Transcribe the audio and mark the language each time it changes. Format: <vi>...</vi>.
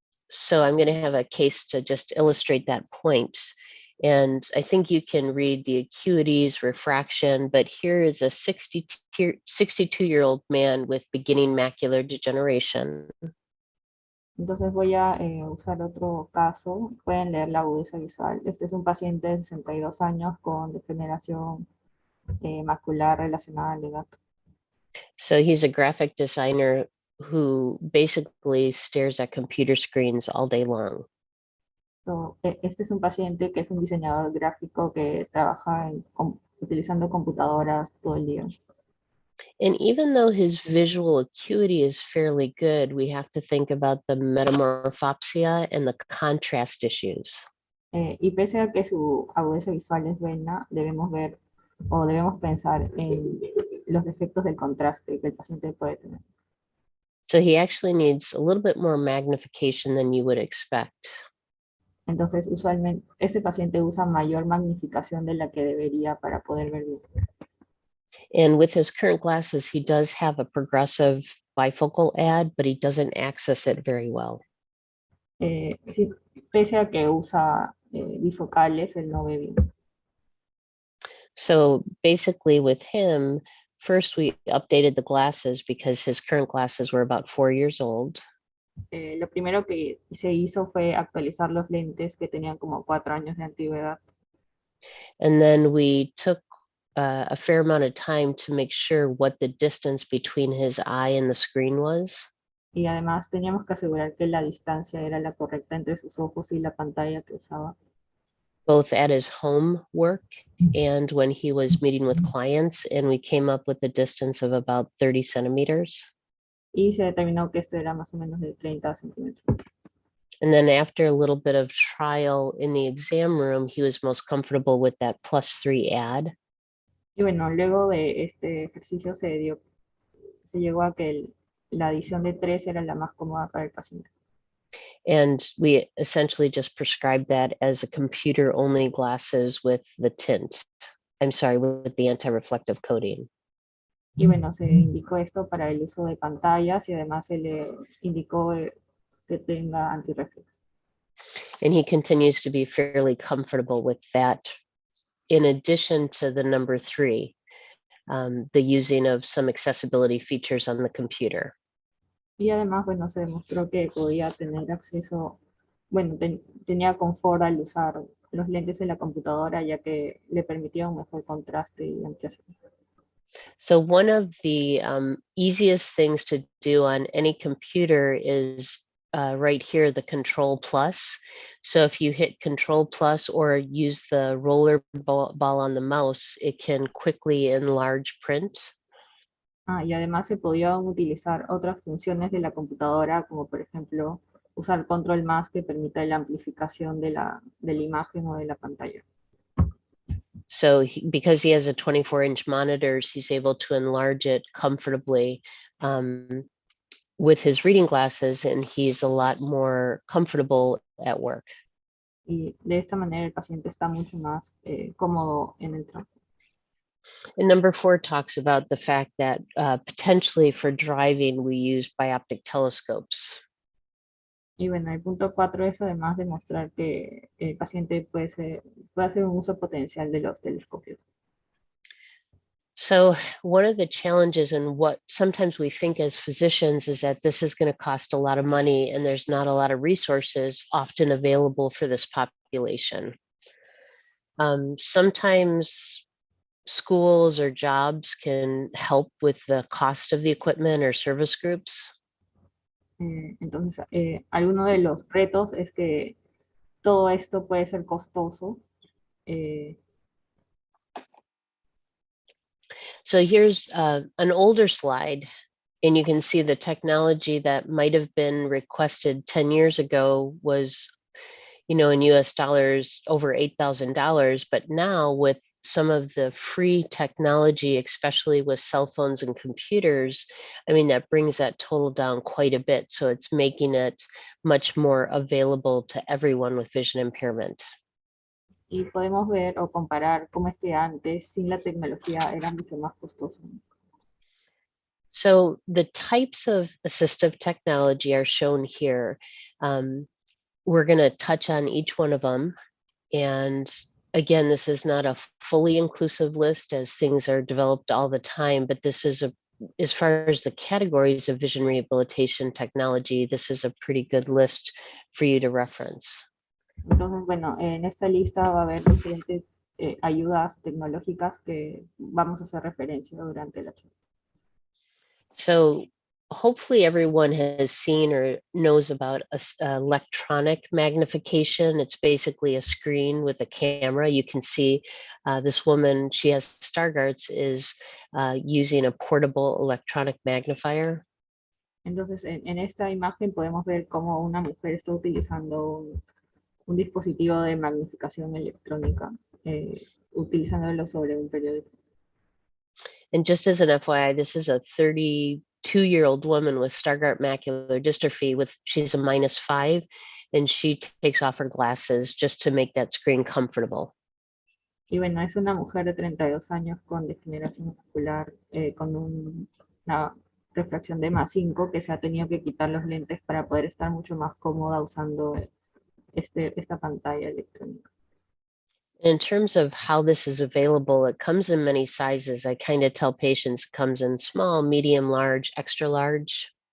<en>So I'm going to have a case to just illustrate that point. And I think you can read the acuities, refraction, but here is a 62-year-old man with beginning macular degeneration.</en> <es>Entonces voy a usar otro caso. Pueden leer la agudeza visual. Este es un paciente de 62 años con degeneración macular relacionada al edad.</es> <en>So he's a graphic designer who basically stares at computer screens all day long.</en> <es>So, este es un paciente que es un diseñador gráfico que trabaja utilizando computadoras todo el día.</es> <en>And even though his visual acuity is fairly good, we have to think about the metamorphopsia and the contrast issues.</en> <es>Y pese a que su agudeza visual es buena, debemos ver o debemos pensar en los defectos del contraste que el paciente puede tener.</es> <en>So he actually needs a little bit more magnification than you would expect.</en> <es>Entonces, usualmente, este paciente usa mayor magnificación de la que debería para poder ver bien.</es> <en>And with his current glasses, he does have a progressive bifocal add, but he doesn't access it very well.</en> <es>Sí, pese a que usa bifocales, él no ve bien.</es> <en>So basically with him, first we updated the glasses because his current glasses were about 4 years old.</en> <es>Lo primero que se hizo fue actualizar los lentes que tenían como 4 años de antigüedad.</es> <en>And then we took a fair amount of time to make sure what the distance between his eye and the screen was.</en> <es>Y además teníamos que asegurar que la distancia era la correcta entre sus ojos y la pantalla que usaba.</es> <en>Both at his home work and when he was meeting with clients, and we came up with a distance of about 30 centimeters.</en> <es>Y se determinó que esto era más o menos de 30 centímetros.</es> <en>And then after a little bit of trial in the exam room, he was most comfortable with that +3 add.</en> <es>Y bueno, luego de este ejercicio se llegó a que la adición de 3 era la más cómoda para el paciente.</es> <en>And we essentially just prescribed that as a computer only glasses with the tint. I'm sorry, with the anti-reflective coating.</en> <es>Y bueno, se indicó esto para el uso de pantallas y además se le indicó que tenga antirreflex.</es> <en>And he continues to be fairly comfortable with that. In addition to the number 3, the using of some accessibility features on the computer.</en> <es>Y además, bueno, se demostró que podía tener acceso, bueno, tenía confort al usar los lentes en la computadora, ya que le permitía un mejor contraste y ampliación.</es> <en>So one of the easiest things to do on any computer is right here, the Control Plus. So if you hit Control Plus or use the roller ball on the mouse, it can quickly enlarge print.</en> <es>Y además se podían utilizar otras funciones de la computadora, como por ejemplo usar Control más que permita la amplificación de la imagen o de la pantalla.</es> <en>So because he has a 24-inch monitors, he's able to enlarge it comfortably with his reading glasses, and he's a lot more comfortable at work.</en> <es>Y de esta manera el paciente está mucho más cómodo en el trabajo.</es> <en>And number 4 talks about the fact that potentially for driving, we use bioptic telescopes.</en> <es>Y bueno, el punto 4 es además demostrar que el paciente puede hacer un uso potencial de los telescopios.</es> <en>So one of the challenges and what sometimes we think as physicians is that this is going to cost a lot of money and there's not a lot of resources often available for this population. Sometimes schools or jobs can help with the cost of the equipment or service groups.</en> <es>Entonces, alguno de los retos es que todo esto puede ser costoso.</es> <en>So here's an older slide, and you can see the technology that might have been requested 10 years ago was, in US dollars, over $8,000. But now with some of the free technology, especially with cell phones and computers, I mean, that brings that total down quite a bit. So it's making it much more available to everyone with vision impairment.</en> <es>Y podemos ver o comparar cómo es que antes, sin la tecnología, era mucho más costoso.</es> <en>So the types of assistive technology are shown here. We're going to touch on each one of them. And again, this is not a fully inclusive list as things are developed all the time, but this is as far as the categories of vision rehabilitation technology, this is a pretty good list for you to reference.</en> <es>Entonces, bueno, en esta lista va a haber diferentes ayudas tecnológicas que vamos a hacer referencia durante la charla.</es> <en>So hopefully everyone has seen or knows about electronic magnification. It's basically a screen with a camera. You can see this woman, she has Stargardt's, is using a portable electronic magnifier.</en> <es>Entonces, en esta imagen podemos ver cómo una mujer está utilizando un dispositivo de magnificación electrónica, utilizándolo sobre un periódico.</es> <en>And just as an FYI, this is a 30 2-year-old woman with Stargardt macular dystrophy she's a -5, and she takes off her glasses just to make that screen comfortable.</en> <es>Y bueno, es una mujer de 32 años con degeneración ocular, con una refracción de +5, que se ha tenido que quitar los lentes para poder estar mucho más cómoda usando esta pantalla electrónica.</es> <en>In terms of how this is available, it comes in many sizes. I kind of tell patients it comes in small, medium, large, extra large.</en>